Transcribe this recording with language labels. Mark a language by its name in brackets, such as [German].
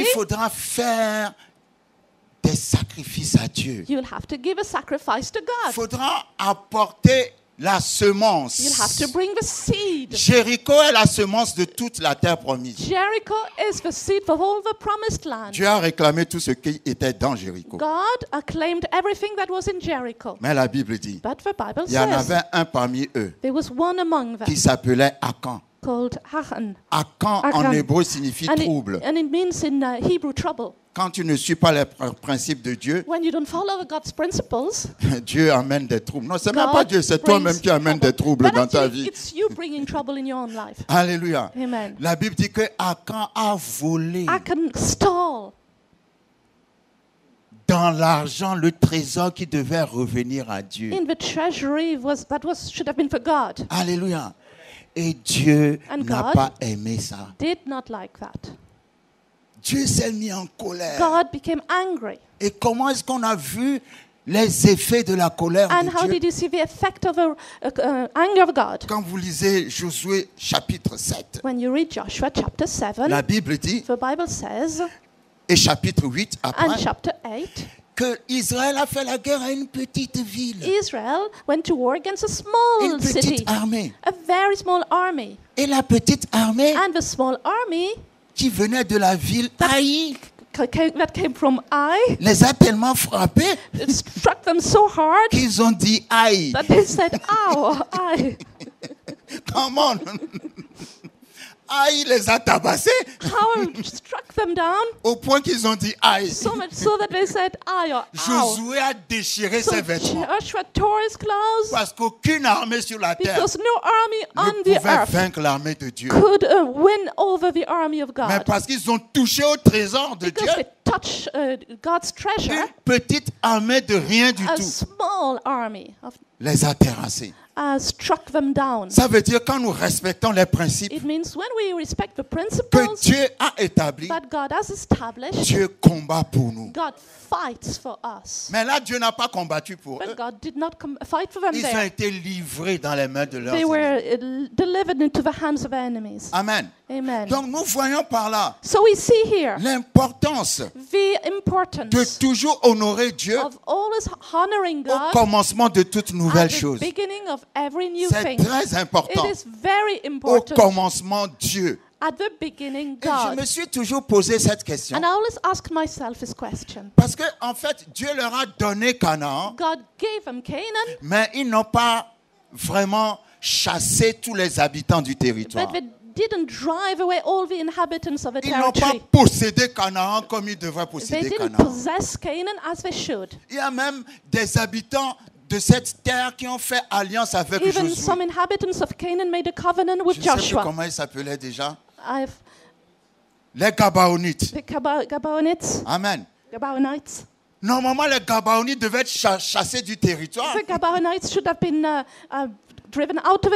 [French] il faudra faire des sacrifices à Dieu. [English] You'll have to give a sacrifice to [French] Il [English] God. [French] faudra apporter la semence. [English] You'll have to bring the seed. [French] Jéricho est la semence de toute la terre promise. [English] Jericho is the seed for all the promised land. [French] Dieu a réclamé tout ce qui était dans Jéricho. [English] God acclaimed everything that was in Jericho. [French] Mais la Bible dit, [English] But the Bible [French] il y en [English] says [French] avait un parmi eux [English] there was one among them [French] qui s'appelait Akan. [English] called Achan. [French] Akan en [English] Achan. [French] hébreu signifie [English] And [French] trouble. [English] it means in Hebrew trouble. [French] Quand tu ne suis pas les principes de Dieu, [English] When you don't follow God's principles, [French] Dieu amène des troubles. Non, c'est même [English] God [French] pas Dieu, c'est toi-même [English] brings [French] qui amène des troubles [English] But [French] dans ta [English] actually, [French] vie. [English] it's you bringing trouble in your own life. [French] Alléluia. [English] Amen. [French] La Bible dit que Akan a volé [English] Achan stole [French] dans l'argent le trésor qui devait revenir à Dieu. [English] in the treasury should have been for God. [French] Alléluia. Et Dieu [English] And [French] n'a [English] God [French] pas aimé ça. [English] Did not like that. [French] Dieu s'est mis en colère. [English] God became angry. [French] Et comment est-ce qu'on a vu les effets de la colère [English] And [French] de [English] how [French] Dieu? [English] did you see the effect of the anger of God? [French] Quand vous lisez Josué chapitre 7, [English] When you read Joshua chapter 7, [French] la Bible dit, [English] the Bible says, [French] et chapitre 8 [English] and [French] après, [English] chapter 8, [French] que Israël a fait la guerre à une petite ville, [English] Israel went to war against a small [French] une petite [English] city, [French] armée. [English] a very small army. [French] Et la petite armée [English] And the small army [French] qui venait de la ville Haï [English] that came from Ai, [French] les a tellement frappés [English] it struck them so hard [French] qu'ils ont dit aïe. [English] that they said, ow, Ai. Come on. [French] Aïe les a tabassés [English] How it struck them down, [French] au point qu'ils ont dit aïe. [English] so much so that they said, Ai or ow. [French] Josué a déchiré [English] So [French] ses vêtements [English] Joshua tore his clothes [French] parce qu'aucune armée sur la terre [English] because no army [French] ne [English] on the [French] pouvait [English] earth [French] vaincre l'armée de Dieu. [English] could win over the army of [French] Mais [English] God. [French] parce qu'ils ont touché au trésor de Dieu, [English] Because they touched God's treasure, [French] une petite armée de rien du [English] a [French] tout [English] small army [French] les a terrassés. [English] struck them down. [French] Ça veut dire quand nous respectons les principes [English] It means when we respect the [French] que [English] principles [French] Dieu a établis, [English] that God has established, [French] Dieu combat pour nous. [English] God fights for us. [French] Mais là, Dieu n'a pas combattu pour eux. [English] But God did not fight for them [French] Ils ont [English] there. [French] été livrés dans les mains de leurs [English] They [French] ennemis. [English] were delivered into the hands of enemies. Amen. Amen. [French] Donc nous voyons par là [English] So we see here [French] l'importance [English] the [French] de [English] importance [French] toujours honorer Dieu [English] of always honoring [French] au [English] God [French] commencement de toute [English] at [French] nouvelle [English] the [French] chose. [English] beginning of every new [French] C'est [English] thing. [French] très important. [English] It is very [French] Au [English] important. [French] commencement, Dieu. [English] At the beginning, [French] Et je me [English] God. [French] suis toujours posé cette question. [English] And I always ask myself this question. [French] Parce que, en fait, Dieu leur a donné Canaan, [English] God gave them Canaan, [French] mais ils n'ont pas vraiment chassé tous les habitants du territoire. [English] but they didn't drive away all the inhabitants of the [French] Ils n'ont pas [English] territory. [French] possédé Canaan comme ils devraient [English] They [French] posséder [English] didn't [French] Canaan. [English] possess Canaan as they should. [French] Il y a même des habitants de cette terre qui ont fait alliance avec [English] Even [French] Josué. [English] some inhabitants of Canaan made a covenant with [French] Je ne sais plus [English] Joshua. [French] comment ils s'appelaient déjà. [English] I've [French] Les Gabaonites. [English] the Gabaonites. Amen. Gabaonites. [French] Normalement, les Gabaonites devaient être chassés du territoire. [English] The Gabaonites should have been driven out of a